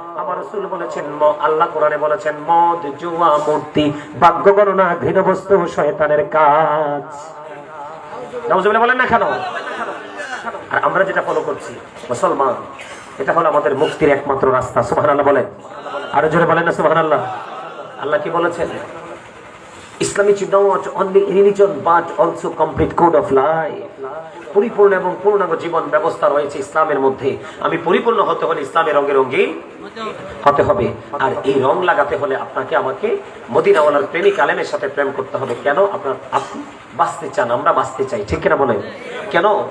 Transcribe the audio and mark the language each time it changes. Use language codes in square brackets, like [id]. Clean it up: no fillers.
[bn] আমার রাসূল বলেছেন, আল্লাহ কোরআনে বলেছেন মদ, জুয়া, মূর্তি, ভাগ্য গণনা, ঘৃণ্য বস্তু শয়তানের কাজ। নাউজুবিল্লাহ বলেন না কেন? আর আমরা যেটা ফলো করছি মুসলমান, এটা হলো আমাদের মুক্তির একমাত্র রাস্তা। সুবহানাল্লাহ বলেন আরো জোরে বলেন না সুবহানাল্লাহ। আল্লাহ কি বলেছেন? [en] Islam is not only religion but also complete code of life. [bn] পরিপূর্ণ এবং পূর্ণাঙ্গ জীবন ব্যবস্থা রয়েছে ইসলামের মধ্যে। আমি পরিপূর্ণ হতে হলে ইসলামের রঙে রঙিন হতে হবে। আর এই রং লাগাতে হলে আপনাকে আমাকে মদিনাওয়ালার প্রেমিক আলেমের সাথে প্রেম করতে হবে। কেন? আপনি বাঁচতে চান, আমরা বাঁচতে চাই, ঠিক কিনা বলেন? কেন?